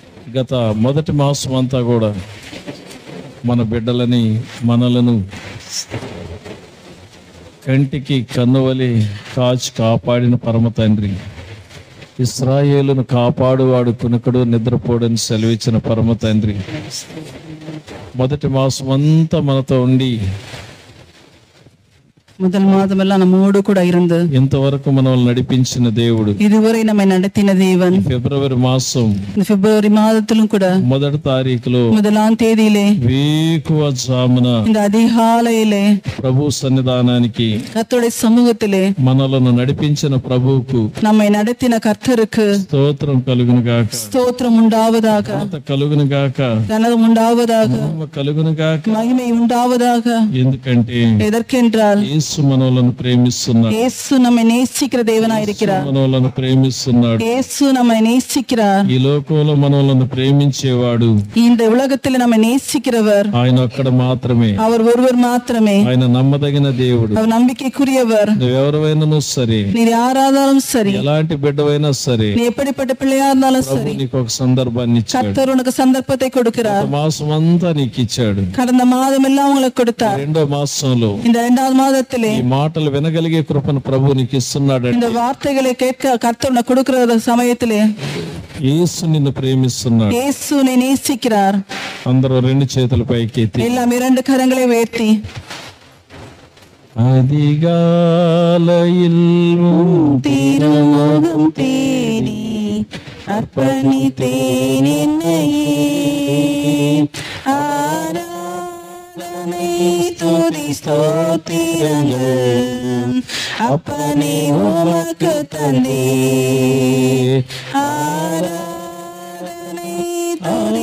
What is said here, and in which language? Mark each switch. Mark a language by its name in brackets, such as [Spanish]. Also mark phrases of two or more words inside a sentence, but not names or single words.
[Telugu] గత మొదటి మాసం అంతా కూడా మన బిడ్డలని మనలను కంటికి కన్నువలి కాపాడిన పరమ తండ్రి, ఇశ్రాయేలును కాపాడువాడు కునుకడు నిద్రపోడని సెలవిచ్చిన పరమ తండ్రి మొదటి మాసం అంతా మనతో ఉండి [Tamil] முதல் மாதமெல்லாம் நம்மோடு கூட இருந்து [Telugu] ఇంతవరకు మనల్ని నడిపించిన దేవుడు, [Tamil] இதுவரை நம்மை நடத்தின தேவன், [Telugu] ఫిబ్రవరి మాసం [Tamil] இந்த பிப்ரவரி மாதத்திலும் கூட [Telugu] మొదటి తారీఖులో [Tamil] முதலாம் தேதியிலே [Telugu] వేకువ జామున [Tamil] இந்த அதிகாலையிலே [Telugu] ప్రభు సన్నిధానానికి [Tamil] கர்த்தருடைய சமூகத்திலே [Telugu] మనలను నడిపించిన ప్రభువుకు [Tamil] நம்மை நடத்தின கர்த்தருக்கு [Telugu] స్తోత్రం కలుగును గాక, [Tamil] ஸ்தோத்திரம் உண்டாவதாக, [Telugu] కలుగును గాక, [Tamil] கனகம் உண்டாவதாக, [Telugu] కలుగును గాక. [Tamil] மகிமை உண்டாவதாக. [Telugu] ఎందుకంటే [Tamil] எதற்கென்றால் [Telugu] యేసు మనలను ప్రేమిస్తున్నాడు, [Tamil] இயேசு நம்மை நேசிக்கிற தேவனாய் இருக்கிறார். [Telugu] మనలను ప్రేమిస్తున్నాడు. [Tamil] இயேசு நம்மை நேசிக்கிறார். [Telugu] ఈ లోకంలో మనలను ప్రేమించేవాడు [Tamil] இந்த உலகத்தில் நம்மை நேசிக்கிறவர் [Telugu] ఆయన ఒక్కడ మాత్రమే. [Tamil] அவர் ஒருவர் மாத்திரமே. [Telugu] ఆయన నమ్మదగిన దేవుడు. [Tamil] அவர் நம்பிக்கைக்குரியவர். [Telugu] నువ్వెవరైనా సరే, [Tamil] நீர் யாரானாலும் சரி, [Telugu] ఎలాంటి బిడ్డవైనా సరే, [Tamil] நீ எப்படிப்பட்ட பிள்ளையா இருந்தாலும் சரி, [Telugu] నీకు ఒక సందర్భాన్ని ఇచ్చాడు. [Tamil] கர்த்தர் உனக்கு சந்தர்ப்பத்தை கொடுக்கிறார். [Telugu] మాసం అంతా నీకు ఇచ్చాడు. [Tamil] கடந்த மாதம் எல்லாம் உங்களுக்கு கொடுத்தார். [Telugu] రెండో మాసంలో [Tamil] இந்த இரண்டாவது மாதத்திலே [Telugu] ఈ మాటలు వినగలిగే కృపను ప్రభు నీకు ఇస్తున్నాడు. [Tamil] இந்த வார்த்தைகளை கேட்க கர்த்தர் உனக்கு கொடுக்கிற சமயத்திலே [Telugu] యేసు నిన్ను ప్రేమిస్తున్నాడు. [Tamil] இயேசு உன்னை நேசிக்கிறார். [Telugu] అందరూ రెండు చేతుల పైకి ఎత్తి [Tamil] எல்லாம் இரண்டு கரங்களை உயர்த்தி அதிகாலையில் திருமுகம் தேடி அர்ப்பணித்தேன் என்னையே, ஆராதனை துதி ஸ்தோத்திரங்கள் அப்பனே உமக்கு தந்தே, ஆராதனை துதி